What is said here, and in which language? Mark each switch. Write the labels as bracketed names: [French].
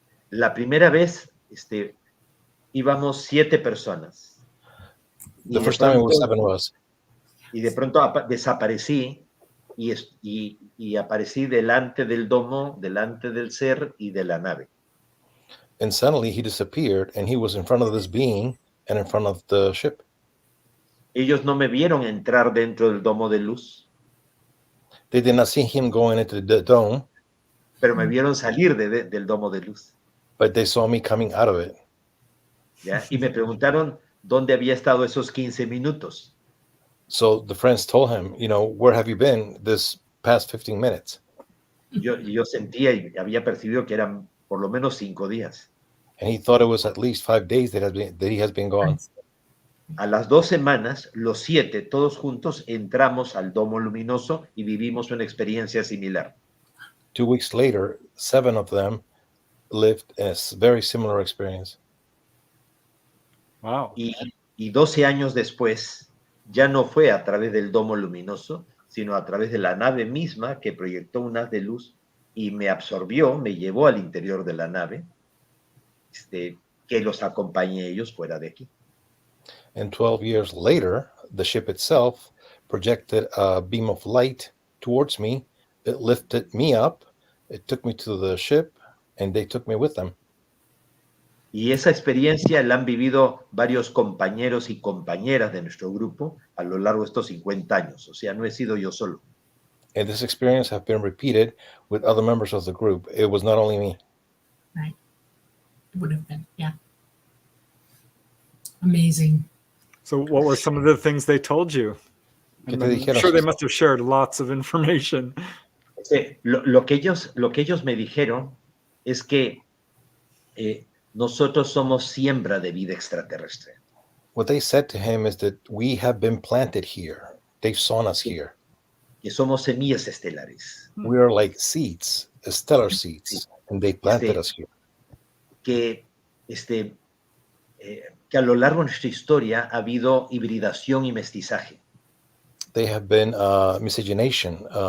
[Spanish] La primera vez íbamos 7 personas. [English] The first time it was 7 of us. [Spanish] Y de pronto desaparecí y aparecí delante del domo, delante del ser y de la nave. [English] And suddenly he disappeared, and he was in front of this being and in front of the ship. [Spanish] Ellos no me vieron entrar dentro del domo de luz, [English] They did not see him going into the dome, [Spanish] pero me vieron salir del domo de luz. [English] but they saw me coming out of it. [Spanish] ¿Ya? Y me preguntaron dónde había estado esos 15 minutos. [English] So the friends told him, where have you been this past 15 minutes? [Spanish] Yo sentía y había percibido que eran por lo menos 5 días. [English] And he thought it was at least 5 days that he has been gone. [Spanish] A las 2 semanas, los 7, todos juntos, entramos al domo luminoso y vivimos una experiencia similar. [English] 2 weeks later, 7 of them lived a very similar experience. Wow. [Spanish] Y 12 años después, ya no fue a través del domo luminoso, sino a través de la nave misma que proyectó un haz de luz y me absorbió, me llevó al interior de la nave, que los acompañe ellos fuera de aquí. [English] And 12 years later, the ship itself projected a beam of light towards me. It lifted me up. It took me to the ship, and they took me with them. [Spanish] Y esa experiencia la han vivido varios compañeros y compañeras de nuestro grupo a lo largo de estos 50 años. O sea, no he sido yo solo. [English] And this experience has been repeated with other members of the group. It was not only me. Right. It would have been, yeah. Amazing. So what were some of the things they told you? [Spanish] ¿Qué te [English] I'm [Spanish] dijeron? [English] sure they must have shared lots of information. [Spanish] Lo que ellos me dijeron es que nosotros somos siembra de vida extraterrestre. [English] What they said to him is that we have been planted here. They've sown us here. [Spanish] Que somos semillas estelares. [English] We are like seeds, stellar seeds, and they planted us here. [Spanish] Que a lo largo de nuestra historia ha habido hibridación y mestizaje. [English] They have been miscegenation.